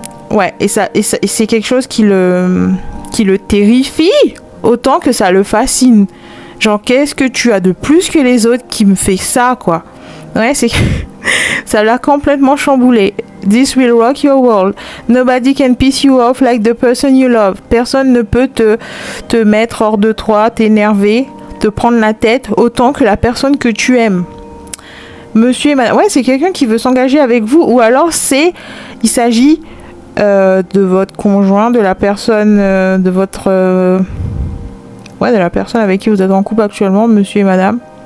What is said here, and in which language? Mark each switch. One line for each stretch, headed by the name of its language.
French: Ouais, et c'est quelque chose qui le terrifie autant que ça le fascine. Genre, qu'est-ce que tu as de plus que les autres qui me fait ça, quoi? Ouais, ça l'a complètement chamboulé.
English: This will rock your world. Nobody can piss you off like the person you love.
French: Personne ne peut te mettre hors de toi, t'énerver, te prendre la tête autant que la personne que tu aimes. Monsieur et madame... Ouais, c'est quelqu'un qui veut s'engager avec vous. Ou alors, il s'agit... de votre conjoint, de la personne, de la personne avec qui vous êtes en couple actuellement, monsieur et madame.